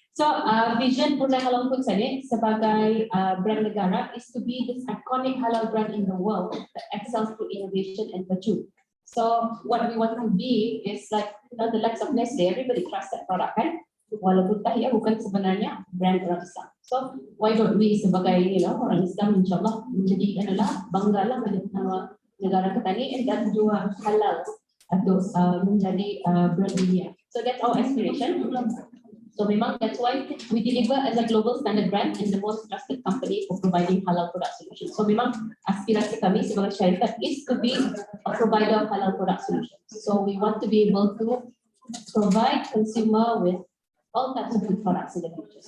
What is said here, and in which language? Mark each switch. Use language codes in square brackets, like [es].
[en] So vision Brunei Halal Foods [ms] ini sebagai brand negara [en] is to be this iconic halal brand in the world that excels through innovation and virtue. So what we want to be is like the likes of Nestle. Everybody trusts that product kan? [ms] Walaupun dia bukan sebenarnya brand orang Islam. [en] So why don't we [ms] sebagai orang Islam insyaAllah menjadi banggalah menjadi nama negara Petani dan juga halal atau menjadi brand dunia. [en] So that's our aspiration. So memang that's why we deliver as a global standard brand and the most trusted company for providing halal product solutions. So [ms] memang aspirasi kami sebagai syarikat [en] is to be a provider of halal product solutions. So we want to be able to provide consumer with all types of food products in the future.